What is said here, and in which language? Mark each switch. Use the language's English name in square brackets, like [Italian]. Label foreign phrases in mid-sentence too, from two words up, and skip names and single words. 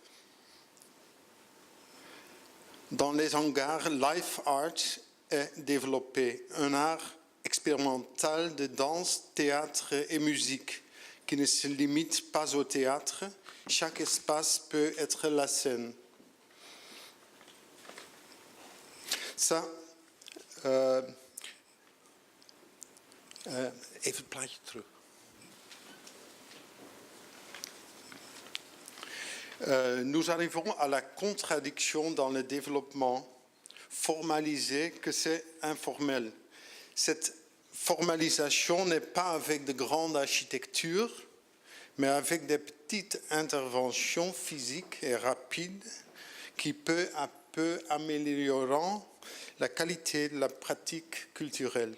[French] Dans les hangars, Life Art est développé, un art expérimental de danse, théâtre et musique qui ne se limite pas au théâtre. Chaque espace peut être la scène. Ça, [Dutch] even het plaatje terug. [French] Nous arrivons à la contradiction dans le développement formalisé que c'est informel. Cette formalisation n'est pas avec de grandes architectures, mais avec des petites interventions physiques et rapides qui peu à peu améliorant la qualité de la pratique culturelle.